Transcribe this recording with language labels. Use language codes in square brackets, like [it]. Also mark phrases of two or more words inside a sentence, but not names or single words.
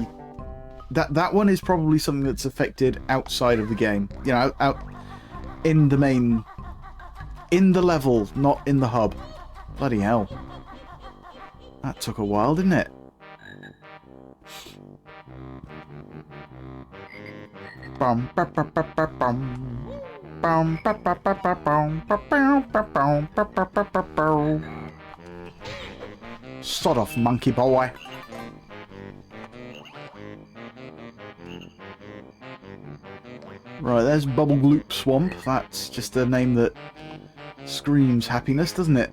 [en] That one is probably something that's affected outside of the game. You know, out in the main... In the level, not in the hub. Bloody hell. That took a while, didn't it? Bum, ba, ba, ba, ba, bum. Bum, ba, ba, ba, ba, bum. Ba, bow, ba, bow, ba, ba, ba, ba, bow. Sod off, monkey boy. Right, there's Bubble Gloop Swamp. That's just a name that screams happiness, doesn't it?